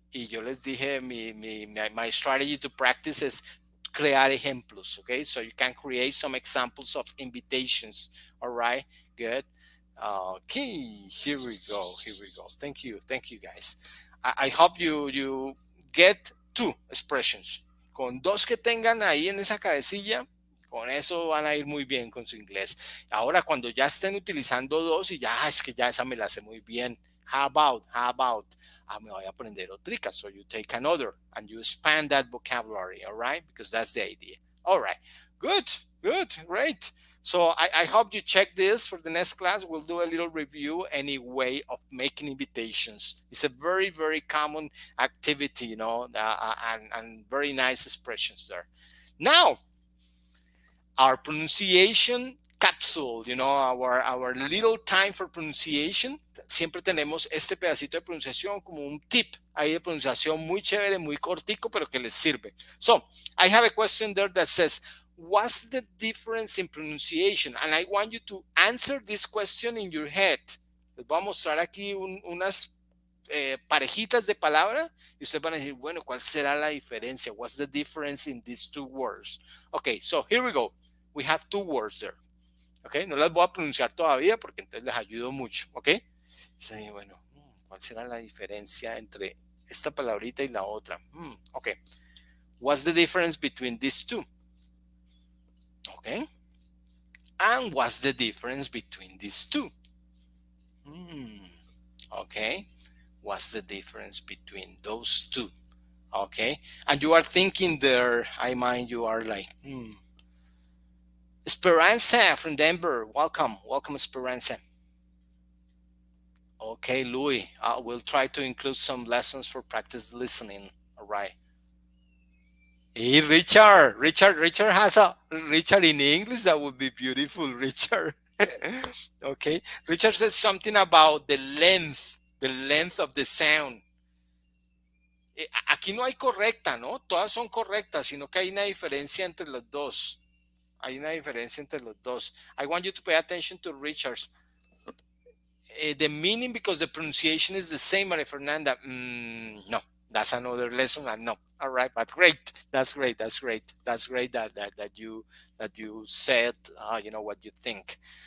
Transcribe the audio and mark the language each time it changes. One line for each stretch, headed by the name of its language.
Spanish: Y yo les dije,
English: my strategy to practice is
Spanish: crear ejemplos, okay?
English: So you can create some examples of invitations, all right? Good. Okay, here we go, here we go. Thank you, guys. I hope you get two expressions.
Spanish: Con dos que tengan ahí en esa cabecilla, con eso van a ir muy bien con su inglés. Ahora, cuando ya estén utilizando dos y ya, es que ya esa me la sé muy bien, How about, me voy a aprender otrica.
English: So you take another and you expand that vocabulary, all right? Because that's the idea. All right, good, good, great. So I hope you check this for the next class. We'll do a little review, any way of making invitations. It's a very, very common activity, and very nice expressions there. Now, our pronunciation capsule, our little time for pronunciation.
Spanish: Siempre tenemos este pedacito de pronunciación como un tip ahí de pronunciación muy chévere, muy cortico, pero que les sirve.
English: So, I have a question there that says, what's the difference in pronunciation? And I want you to answer this question in your head.
Spanish: Les voy a mostrar aquí unas parejitas de palabras y ustedes van a decir, bueno, ¿cuál será la diferencia?
English: What's the difference in these two words? Okay, so here we go. We have two words there.
Spanish: Okay, no las voy a pronunciar todavía porque entonces les ayudo mucho. Okay, sí, bueno, ¿cuál será la diferencia entre esta palabrita y la otra?
English: Okay, what's the difference between these two? Okay, and what's the difference between these two? Okay, what's the difference between those two? Okay, and you are thinking there, I mind you are like, Esperanza from Denver, welcome, Esperanza. Okay, Louis, we'll try to include some lessons for practice listening. All right. Hey, Richard has a Richard in English. That would be beautiful, Richard. Okay, Richard says something about the length of the sound.
Spanish: Aquí no hay correcta, ¿no? Todas son correctas, sino que hay una diferencia entre los dos. Hay una diferencia entre los dos.
English: I want you to pay attention to Richard's. The meaning, because the pronunciation is the same, Maria Fernanda. No, that's another lesson. No, all right, but great. That's great. That's great that you said. What you think.